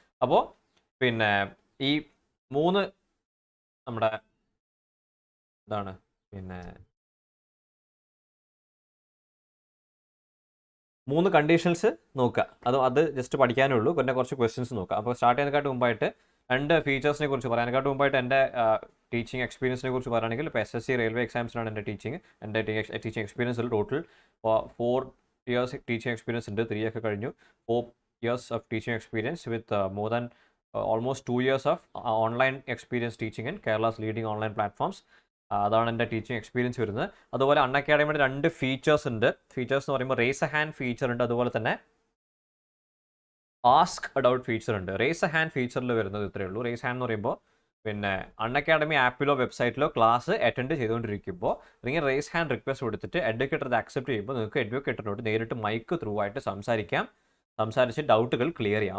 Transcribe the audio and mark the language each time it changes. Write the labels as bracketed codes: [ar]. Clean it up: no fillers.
[ml] അപ്പോൾ പിന്നെ ഈ 3 നമ്മുടെ ഇതാണ് പിന്നെ 3 കണ്ടീഷൻസ് നോക്കുക. അത് ജസ്റ്റ് പഠിക്കാനേ ഉള്ളൂ. പിന്നെ കുറച്ച് ക്വസ്റ്റ്യൻസ് നോക്കുക. അപ്പോൾ സ്റ്റാർട്ട് ചെയ്യുന്നതിനെക്കാട്ട് മുമ്പായിട്ട് 2 ഫീച്ചേഴ്സിനെ കുറിച്ച് പറയാനേക്കാട്ട് മുമ്പായിട്ട് എൻ്റെ ടീച്ചിങ് എക്സ്പീരിയൻസിനെ കുറിച്ച് പറയുകയാണെങ്കിൽ, ഇപ്പോൾ SSC റെയിൽവേ എക്സാംസിനാണ് എൻ്റെ teaching എക്സ്പീരിയൻസിൽ total 4 years teaching experience ഉണ്ട്. 3 ഒക്കെ കഴിഞ്ഞു. [en] 4 years of teaching experience with more than almost 2 years of online experience teaching in Kerala's leading online platforms. [ml] അതാണ് എൻ്റെ ടീച്ചിങ് എക്സ്പീരിയൻസ് വരുന്നത്. അതുപോലെ അൺഅക്കാഡമിയുടെ 2 ഫീച്ചേഴ്സ് ഉണ്ട്. ഫീച്ചേഴ്സ് എന്ന് പറയുമ്പോൾ റേസ് എ ഹാൻഡ് ഫീച്ചർ ഉണ്ട്, അതുപോലെ തന്നെ ആസ്ക് എ ഡൗട്ട് ഫീച്ചർ ഉണ്ട്. റേസ് എ ഹാൻഡ് ഫീച്ചറിൽ വരുന്നത് ഇത്രയേ ഉള്ളൂ. റേസ് ഹാൻഡ് എന്ന് പറയുമ്പോൾ പിന്നെ അൺഅക്കാഡമി ആപ്പിലോ വെബ്സൈറ്റിലോ ക്ലാസ് അറ്റൻഡ് ചെയ്തുകൊണ്ടിരിക്കുമ്പോൾ നിങ്ങൾ റേസ് ഹാൻഡ് റിക്വസ്റ്റ് കൊടുത്തിട്ട് എഡ്യൂക്കേറ്റർ അത് അക്സെപ്റ്റ് ചെയ്യുമ്പോൾ നിങ്ങൾക്ക് എഡ്യൂക്കേറ്ററിനോട് നേരിട്ട് മൈക്ക് ത്രൂ ആയിട്ട് സംസാരിച്ച് ഡൗട്ടുകൾ ക്ലിയർ ചെയ്യാം.